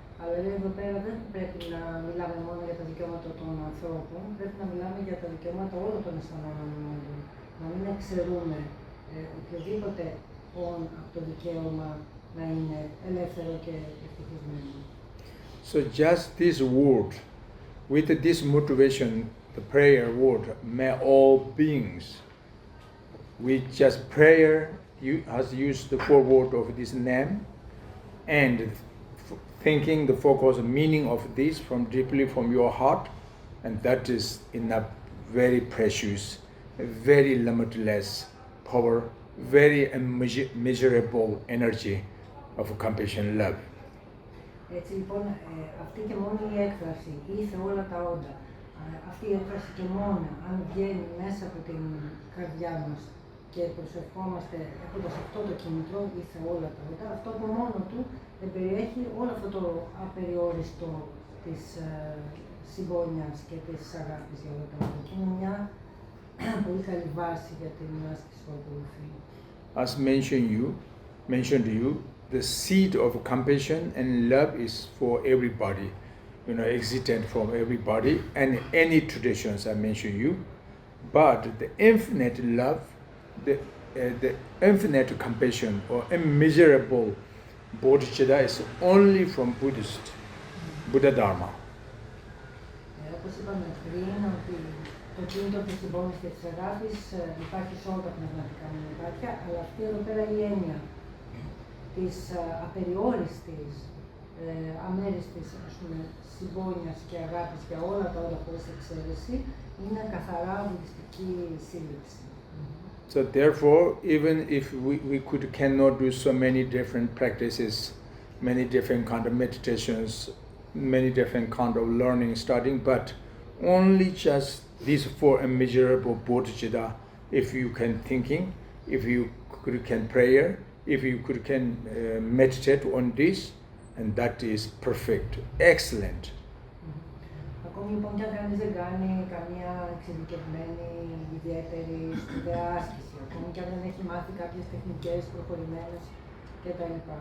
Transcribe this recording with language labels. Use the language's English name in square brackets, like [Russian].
[Greek] Αλλά λέει εδώ πέρα δεν πρέπει να μιλάμε μόνο για τα δικαιώματα των ανθρώπων, πρέπει να μιλάμε για τα δικαιώματα όλων των αισθανόμενων. Να μην εξαιρούμε οποιοδήποτε από το δικαίωμα να είναι ελεύθερο και ευτυχισμένο. [English] So just this word, with this motivation, the prayer word, may all beings, with just prayer, you has used the foreword of this name, and thinking the focus meaning of this from deeply from your heart, and that is enough, very precious, very limitless power, very immeasurable energy of compassion love. [Greek] Έτσι λοιπόν, αυτή και μόνο η έκφραση, ήθε όλα τα όντα, αυτή η έκφραση και μόνο, αν βγαίνει μέσα από την καρδιά μας και προσευχόμαστε έχοντας αυτό το κίνητρο, ήθε όλα τα όντα, αυτό από μόνο του περιέχει όλο αυτό το απεριόριστο της συμπόνιας και της αγάπης για όλα τα όντα. Και είναι μια πολύ καλή βάση για την άσκηση που ακολουθεί. [English] As mentioned to you, the seed of compassion and love is for everybody, existent from everybody and any traditions I mentioned you. But the infinite love, the infinite compassion or immeasurable bodhicitta is only from Buddha Dharma. [Greek] Όπως είπαμε πριν, ότι το κίνητο της συμπόνης και της αγάπης υπάρχει σε όλα τα πνευματικά μονοπάτια, αλλά αυτή εδώ πέρα η έννοια της απεριόριστης, αμέριστης συμπόνιας και αγάπης για όλα τα όντα χωρίς εξαίρεση είναι καθαρά βουδιστική σύλληψη. [English] So therefore, even if we cannot do so many different practices, many different kind of meditations, many different kind of learning, studying, but only just these four immeasurable bodhicitta, if you can thinking, if you can prayer, if you can meditate on this, and that is perfect, excellent. [Greek] Ακόμη λοιπόν κι αν κανείς δεν κάνει καμία εξειδικευμένη, ιδιαίτερη σπουδαία άσκηση, ακόμη κι αν δεν έχει μάθει κάποιες τεχνικές προχωρημένες κτλ.